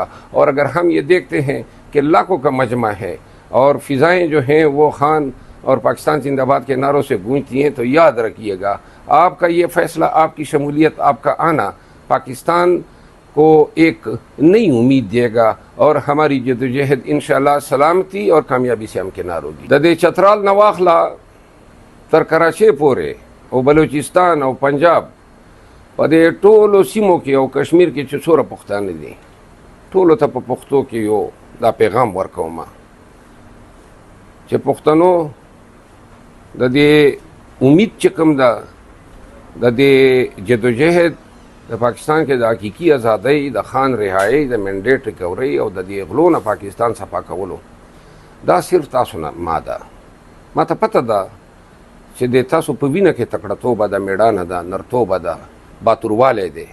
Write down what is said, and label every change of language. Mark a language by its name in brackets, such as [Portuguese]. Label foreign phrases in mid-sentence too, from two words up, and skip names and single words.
[Urdu] اور اگر ہم یہ دیکھتے ہیں کہ لاکھوں کا مجمع ہے اور فضائیں جو ہیں وہ خان اور پاکستان زندہ باد کے نعروں سے گونجتی ہیں، تو یاد رکھیے گا آپ کا یہ فیصلہ، آپ کی شمولیت، آپ کا آنا پاکستان کو ایک نئی امید دے گا اور ہماری جدوجہد انشاءاللہ سلامتی اور کامیابی سے ہمکنار ہوگی۔ [Pashto] ددے چترال نواخلا تر کراچی پورے او بلوچستان او پنجاب پدې ټولو سیمو کې او کشمیر کې چې څوره پښتانه دي، ټولو ته په پښتو کې یو دا پیغام ورکوم چې پښتنو د دې امید چې کوم ده، د دې جدوجہد د پاکستان کې د حقیقي ازادۍ، د خان رهایی، د [English] mandate recovery [Pashto] او د دې غلو نه پاکستان صفا کولو، دا صرف تاسو نه ما ته پته ده چې د تاسو په وینه کې تکړهتوبه ده، میړانه ده، نرتوبه ده، باتوروالی دی۔